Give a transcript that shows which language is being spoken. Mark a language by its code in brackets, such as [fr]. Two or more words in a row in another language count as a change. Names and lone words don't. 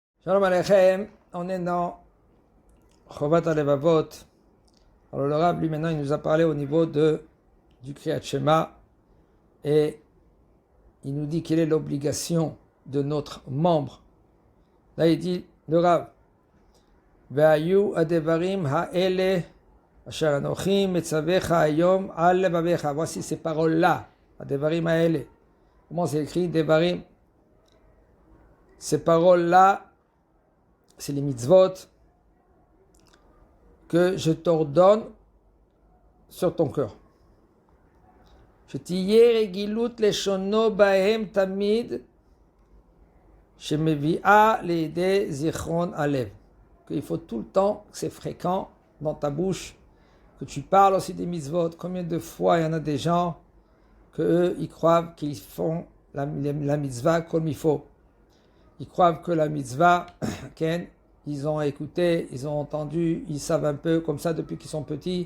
[he] שלום עליכם, [fr] on est dans Chovat HaLevavot. Alors le Rav, lui maintenant, il nous a parlé au niveau du Kriyat Shema et il nous dit quelle est l'obligation de notre membre. Là il dit, le Rav, [he] והיו הדברים האלה אשר אנכי מצוך היום על לבבך. [fr] Voici ces paroles-là, [he] הדברים האלה. [fr] Comment c'est écrit, devarim? Ces paroles-là, c'est les mitzvot que je t'ordonne sur ton cœur. [he] שתהיה רגילות לשונו בהם תמיד, שמביאה לידי זיכרון הלב. [fr] Qu'il faut tout le temps, que c'est fréquent dans ta bouche, que tu parles aussi des mitzvot. Combien de fois il y en a des gens que eux, ils croient qu'ils font la mitzvah comme il faut. Ils croient que la mitzvah, ils ont écouté, ils ont entendu, ils savent un peu comme ça depuis qu'ils sont petits.